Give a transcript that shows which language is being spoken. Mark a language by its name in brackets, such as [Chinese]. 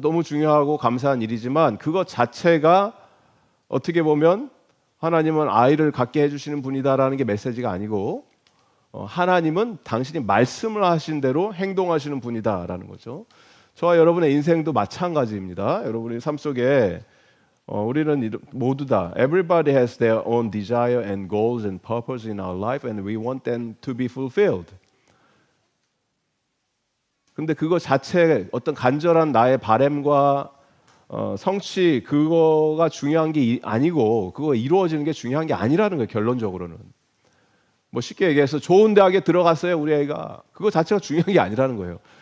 [Korean] 너무 중요하고 감사한 일이지만 그것 자체가 어떻게 보면 하나님은 아이를 갖게 해주시는 분이다라는 게 메시지가 아니고 하나님은 당신이 말씀을 하신 대로 행동하시는 분이다라는 거죠. 저와 여러분의 인생도 마찬가지입니다. 여러분의 삶 속에 우리는 모두 다 [English] everybody has their own desire and goals and purpose in our life and we want them to be fulfilled. [Korean] 근데 그거 자체 어떤 간절한 나의 바램과 성취 그거가 중요한 게 아니고 그거 이루어지는 게 중요한 게 아니라는 거예요. 결론적으로는. 뭐 쉽게 얘기해서 좋은 대학에 들어갔어요. 우리 아이가. 그거 자체가 중요한 게 아니라는 거예요.